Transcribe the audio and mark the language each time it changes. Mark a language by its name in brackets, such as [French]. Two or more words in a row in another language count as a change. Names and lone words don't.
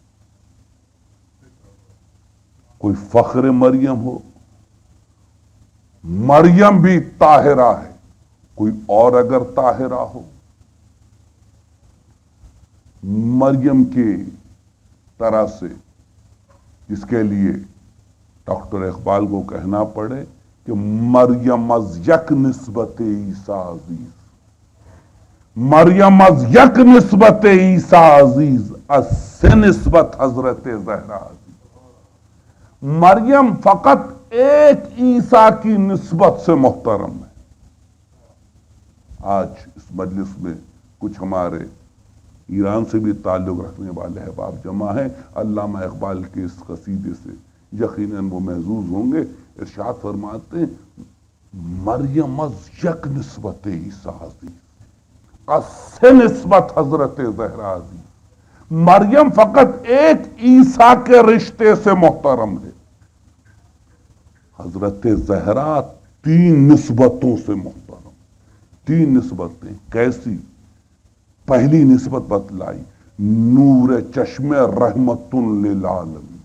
[Urdu] کوئی فخر مریم ہو، مریم بھی طاہرہ ہے، کوئی اور اگر طاہرہ ہو، مریم کی طرح سے، جس کے لیے ڈاکٹر اقبال کو کہنا پڑے کہ [Persian] مریم از یک نسبت عیسیٰ عزیز، مریم از یک نسبت عیسیٰ عزیز، از سے نسبت حضرت زہرا عزیز۔ [Urdu] مریم فقط ایک عیسیٰ کی نسبت سے محترم ہے۔ آج اس مجلس میں کچھ ہمارے ایران سے بھی تعلق رکھنے والے احباب جمع ہیں، علامہ اقبال کے اس قصیدے سے یقیناً وہ محظوظ ہوں گے۔ ارشاد فرماتے ہیں [Persian] مریم از یک نسبت عیسیٰ عزیز، از سے نسبت حضرت زہرا عزیز۔ [Urdu] مریم فقط ایک عیسیٰ کے رشتے سے محترم ہے، حضرت زہرا 3 نسبتوں سے محترم۔ 3 نسبتیں کیسی؟ پہلی نسبت بتلائی، نور چشم رحمت للعالمین۔